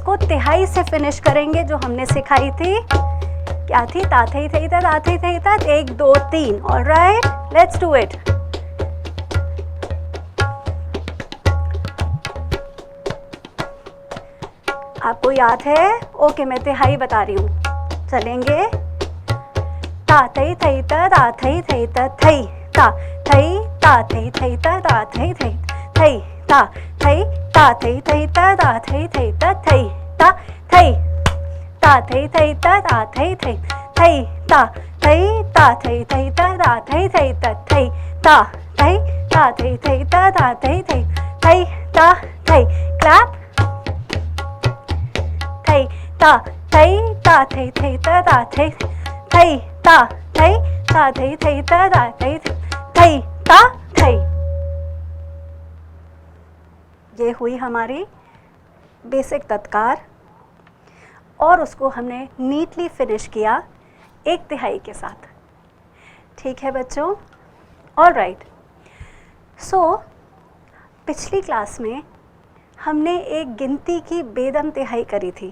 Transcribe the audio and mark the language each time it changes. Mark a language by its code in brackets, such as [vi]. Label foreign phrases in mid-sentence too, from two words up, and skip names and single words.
[hi] तिहाई से फिनिश करेंगे जो हमने सिखाई थी, क्या थी? ता थई थई ता ता थई थई ता, 1 2 3। [en] all right, let's do it. [hi] आपको याद है? ओके, मैं तिहाई बता रही हूँ। चलेंगे, ता थई थई ता ता थई थई ता थई ता थई ता थई थई ता ता थई थई थई ता थई ता थई थई ता ता थई थई ता थई ता थई ता थई थई ता ता थई थई थई ता थई ता थई थई ता ता थई थई ता थई ता थई ता थई थई ता ता थई थई थई ता थई। क्लैप। थई ता थई ता थई थई ता ता थई थई ता थई ता थई थई ता ता थई थई ता थई। ये हुई हमारी बेसिक तत्कार, और उसको हमने [en] neatly finish [hi] किया 1 तिहाई के साथ। ठीक है बच्चों? ऑलराइट। सो पिछली क्लास में हमने एक गिनती की बेदम तिहाई करी थी।